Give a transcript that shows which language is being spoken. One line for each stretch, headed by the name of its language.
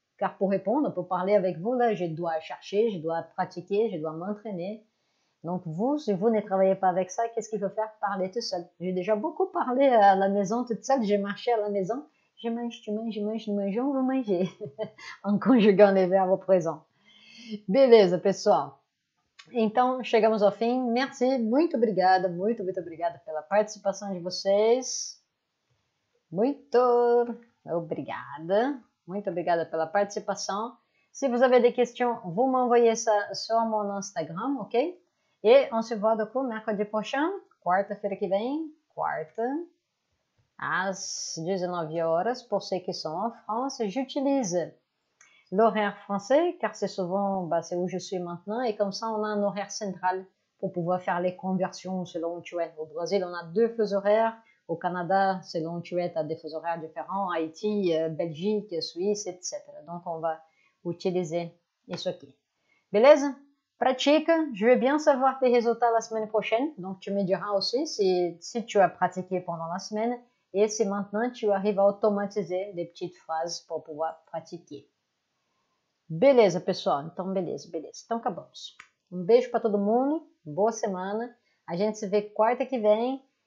French: Car pour répondre, pour parler avec vous, là, je dois chercher, je dois pratiquer, je dois m'entraîner. Donc vous, si vous ne travaillez pas avec ça, qu'est-ce qu'il faut faire? Parler tout seul. J'ai déjà beaucoup parlé à la maison toute seule. J'ai marché à la maison. Je mange, tu manges, je mange, nous mangeons, on va manger. En conjugant les verbes au présent.
Portuguese: Beleza, pessoal. Então, chegamos ao fim. Merci, muito obrigada pela participação de vocês. Muito obrigada pela participação.
French: Si vous avez des questions, vous m'envoyez ça sur mon Instagram, ok? Et on se voit du coup mercredi prochain,
Portuguese: quarta-feira que vem, quarta, às 19 horas.
French: Pour ceux qui sont en France, j'utilise l'horaire français, car c'est souvent c'est où je suis maintenant, et comme ça on a un horaire central pour pouvoir faire les conversions selon où tu es. Au Brésil, on a 2 fuseaux horaires. Au Canada, selon où tu es, tu as des fuseaux horaires différents. Haïti, Belgique, Suisse, etc. Donc, on va utiliser
Portuguese: isso aqui.
French: Beleza? Pratique. Je veux bien savoir tes résultats la semaine prochaine. Donc, tu me diras aussi si tu as pratiqué pendant la semaine et si maintenant tu arrives à automatiser des petites phrases pour pouvoir pratiquer.
Portuguese: Beleza, pessoal? Então, beleza. Então, acabamos. Um beijo para todo mundo. Boa semana. A gente se vê quarta que vem.